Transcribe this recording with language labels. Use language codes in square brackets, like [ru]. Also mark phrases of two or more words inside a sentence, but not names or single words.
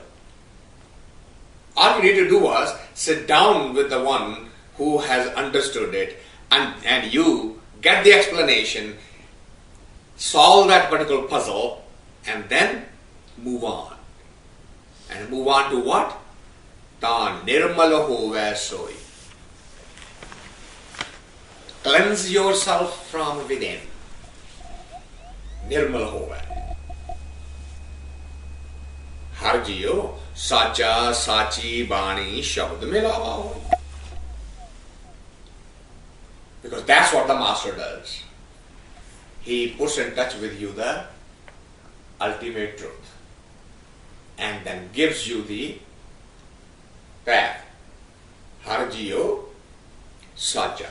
[en] All you need to do was sit down with the one who has understood it, and you get the explanation, solve that particular puzzle, and then move on. And move on to what? [pa] ਤਾ ਨਿਰਮਲ ਹੋਵੈ ਸੋਇ. [en] Cleanse yourself from within. [pa] ਨਿਰਮਲ ਹੋਵੇ. ਹਰਿ ਜੀਉ ਸਾਚਾ ਸਾਚੀ ਬਾਣੀ ਸਬਦਿ ਮਿਲਾਵਾ ਹੋ. [en] Because that's what the master does. He puts in touch with you the ultimate truth and then gives you the path. [pa] ਹਰਿ ਜੀਉ ਸਾਚਾ.